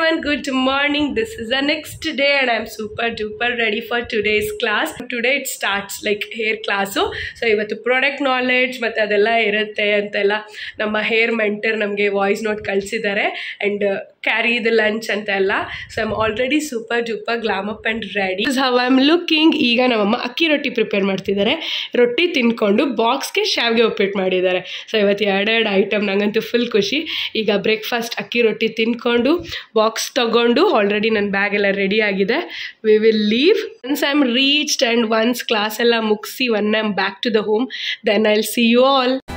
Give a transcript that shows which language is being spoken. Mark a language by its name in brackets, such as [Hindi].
[English] Good morning, this is the next day and I'm super duper ready for today's class. Today it starts like hair class. [Kannada] So ivattu [English] product knowledge [Kannada] ಮತ್ತೆ ಅದೆಲ್ಲ ಇರುತ್ತೆ ಅಂತೆಲ್ಲ ನಮ್ಮ hair mentor ನಮಗೆ voice note ಕಳಿಸಿದ್ದಾರೆ [English] and carry the lunch [Kannada] ಅಂತೆಲ್ಲ. [English] So I'm already super duper glam up and ready. This is how I'm looking. [Kannada] ಈಗ ನಮ್ಮಮ್ಮ ಅಕ್ಕಿ ರೊಟ್ಟಿ ಪ್ರಿಪೇರ್ ಮಾಡ್ತಿದ್ದಾರೆ. ರೊಟ್ಟಿ ತಿನ್ಕೊಂಡು ಬಾಕ್ಸ್ಗೆ ಶಾವಿಗೆ ಉಪ್ಪಿಟ್ಟು ಮಾಡಿದ್ದಾರೆ. ಸೊ ಇವತ್ತು ಎರಡೆರಡು ಐಟಮ್, ನಂಗಂತೂ ಫುಲ್ ಖುಷಿ. ಈಗ ಬ್ರೇಕ್ಫಾಸ್ಟ್ ಅಕ್ಕಿ ರೊಟ್ಟಿ ತಿನ್ಕೊಂಡು ಬಾಕ್ಸ್ ತಗೊಂಡು ಆಲ್ರೆಡಿ ನನ್ನ ಬ್ಯಾಗ್ ಎಲ್ಲ ರೆಡಿ ಆಗಿದೆ. [English] we will leave once I am reached and once class [Kannada] ಎಲ್ಲ ಮುಗಿಸಿ [English] One I am back to the home, then I will see you all.